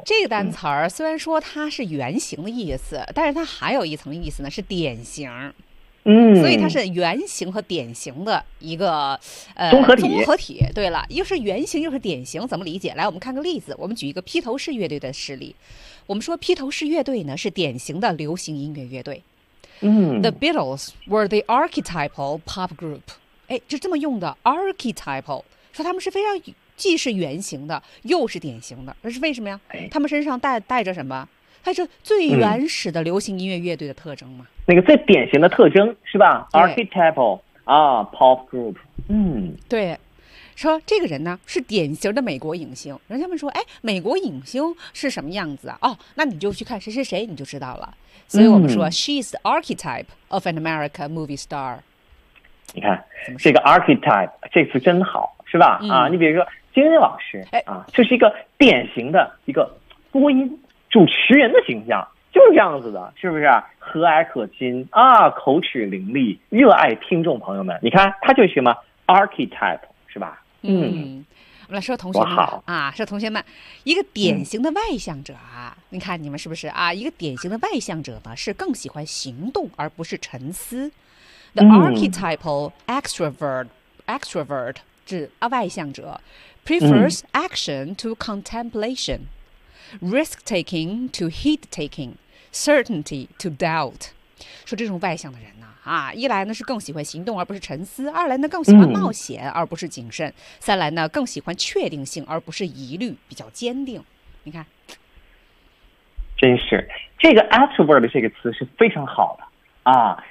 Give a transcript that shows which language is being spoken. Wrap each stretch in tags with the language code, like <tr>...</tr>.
<zh>这个单词儿虽然说它是原型的意思，但是它还有一层意思呢，是典型。嗯，所以它是原型和典型的一个综合体。综合体，对了，又是原型又是典型，怎么理解？来，我们看个例子，我们举一个披头士乐队的实例。我们说披头士乐队呢是典型的流行音乐乐队。嗯</zh> <en>，The Beatles were the archetypal pop group。</en> <zh>哎，就这么用的 archetypal， 说他们是非常既是原型的又是典型的，这是为什么呀？他们身上带着什么？它是最原始的流行音乐乐队的特征嘛？那个最典型的特征是吧 ？Archetypal 啊 ，</zh> <en>pop group。嗯，</en> <zh>对。说这个人呢是典型的美国影星，人家们说，哎，美国影星是什么样子啊？哦，那你就去看谁谁谁，你就知道了。所以我们说、，</zh> <en>she's the archetype of an American movie star。</en> <zh>你看这个 archetype 这次真好，是吧？啊，你比如说金星老师，哎，啊，这、就是一个典型的一个播音。主持人的形象就是这样子的，是不是？和蔼可亲啊，口齿伶俐，热爱听众朋友们。你看，他就是什么 archetype， 是吧？嗯，我们来说同学们，好啊，说同学们，一个典型的外向者啊，你看你们是不是啊？一个典型的外向者呢，是更喜欢行动而不是沉思。</zh> <en>The archetypal extrovert</en> <zh>指啊外向者</zh> <en>prefers action to contemplation。 Risk-taking to heat-taking, certainty to doubt.</en> <zh>说这种外向的人呢、啊，一来呢是更喜欢行动而不是沉思，二来呢更喜欢冒险而不是谨慎，三来呢更喜欢确定性而不是疑虑，比较坚定。你看，真是这个 extrovert 这个词是非常好的啊。</zh>